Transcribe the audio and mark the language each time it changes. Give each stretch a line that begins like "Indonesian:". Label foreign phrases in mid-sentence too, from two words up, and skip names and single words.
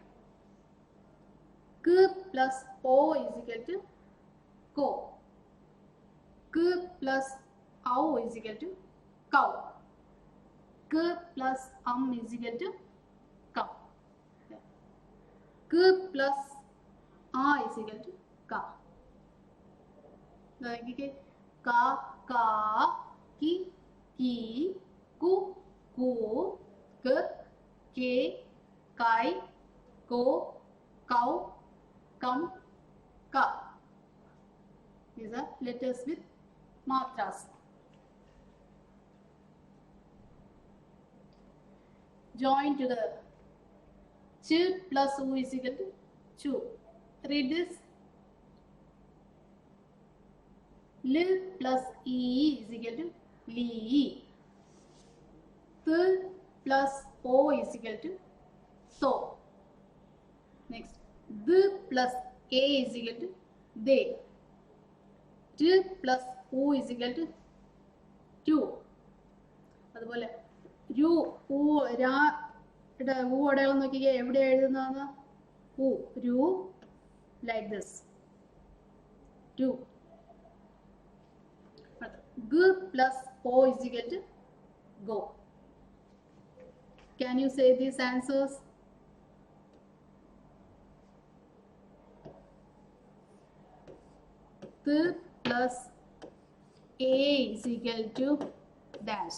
English: K plus O is equal to ko. K plus au is equal to cow. K plus is equal to cow. K plus a is equal to ka. Ka, ka, ki, ki, ku, ku, k, ke, kai, ko, kau, kam, ka. These are letters with matras. Join together. Ch plus U is equal to chu. Read this. L plus E is equal to li. Th plus O is equal to so. Next, the plus A is equal to they. T plus U is equal to two.
Malayalam: അതുപോലെ രു ഊ രാ ഊ അടയാളം നോക്കിക്കേ എവിടെ എഴുതുന്നതാണ് ഊ രു
English: like this to g plus o is equal to go. Can you say these answers? G plus a is equal to dash.